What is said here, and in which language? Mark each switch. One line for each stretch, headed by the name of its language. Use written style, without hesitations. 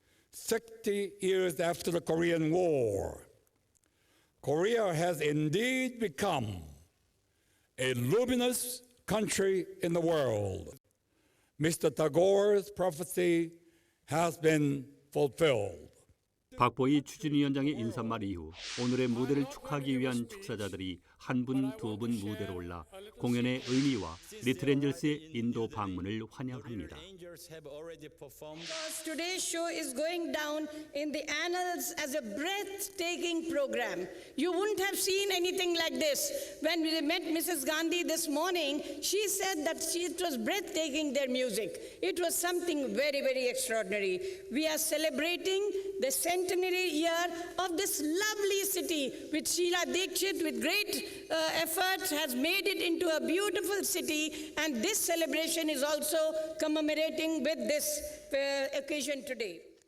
English: 60 years after the Korean War, Korea has indeed become a luminous country in the world. Mr. Tagore's prophecy has been fulfilled.
Korean: 박보희 추진위원장의 인사말 이후 오늘의 무대를 축하하기 위한 축사자들이 한 분, 두 분 무대로 올라 공연의 의미와 리틀엔젤스의 인도 방문을 환영합니다.
English: Today's show is going down in the annals as a breathtaking program. You wouldn't have seen anything like this. When we met Mrs. Gandhi this morning, she said that it was breathtaking, their music. It was something very, very extraordinary. We are celebrating the centenary year of this lovely city, which Sheila Dikshit, with great effort, has made it into a beautiful city, and this celebration is also commemorating with this occasion today.